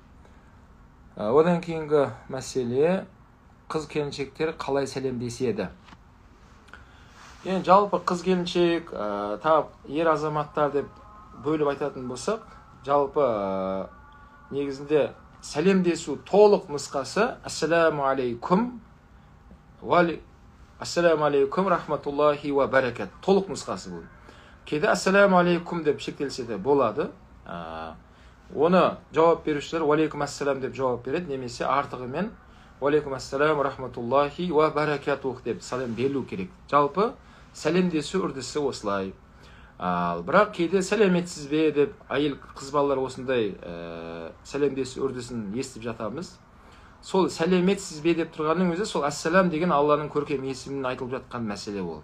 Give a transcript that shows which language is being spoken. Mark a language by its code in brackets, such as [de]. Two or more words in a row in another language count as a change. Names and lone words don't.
[kk] Одан кейінгі мәселе, қыз келіншектер қалай сәлемдеседі. Енді жалпы қыз келіншек, тап ер азаматтар деп бөліп айтатын болсақ, жалпы негізінде сәлемдесу толық нұсқасы [ar] السلام عليكم السلام عليكم ورحمة الله وبركات, [kk] толық нұсқасы бұл. Кейде [ar] السلام عليكم [kk] деп шектелсе де болады. Оны жауап берушілер [ar] وعليكم السلام [kk] деп жауап береді, немесе артығымен [ar] وعليكم السلام ورحمة الله وبركاته [kk] деп сәлем берілу керек. Жалпы сәлемдесу үрдісі осылай. Бірақ кейде сәлеметсіз бе деп әйел қыз балалар осындай сәлемдесу үрдісін естіп жатамыз. Сол сәлеметсіз бе деп тұрғанның өзі сол ассалам деген Алланың көркем есімін айтылып жатқан мәселе ол.